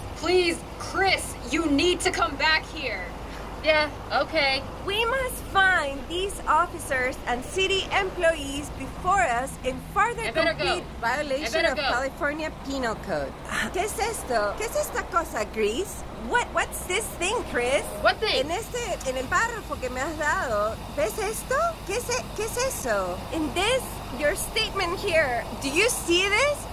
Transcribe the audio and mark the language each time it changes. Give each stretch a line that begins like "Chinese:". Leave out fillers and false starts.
English: Please, Chris, you need to come back here. Yeah, okay. We must find these officers and city employees before us in further complete violation of California Penal Code.
Spanish: ¿Qué es esto? ¿Qué es esta cosa, Gris?
English: What's this thing, Chris? What thing?
Spanish: En el párrafo que me has dado, ¿ves esto? ¿Qué es eso?
English: In this, your statement here, do you see this?